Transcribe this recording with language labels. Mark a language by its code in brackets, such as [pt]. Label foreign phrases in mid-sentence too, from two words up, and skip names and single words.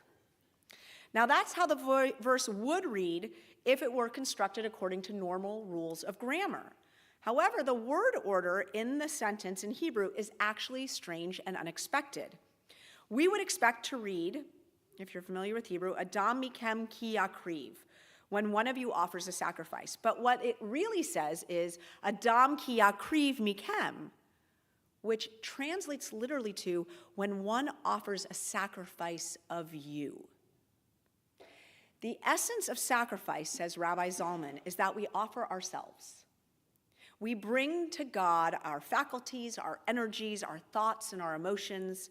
[en] Now that's how the verse would read if it were constructed according to normal rules of grammar. However, the word order in the sentence in Hebrew is actually strange and unexpected. We would expect to read, if you're familiar with Hebrew, [he] אדם מכם כי יקריב, [en] when one of you offers a sacrifice. But what it really says is [he] אדם כי יקריב מכם, [en] which translates literally to when one offers a sacrifice of you. The essence of sacrifice, says Rabbi Zalman, is that we offer ourselves. We bring to God our faculties, our energies, our thoughts, and our emotions.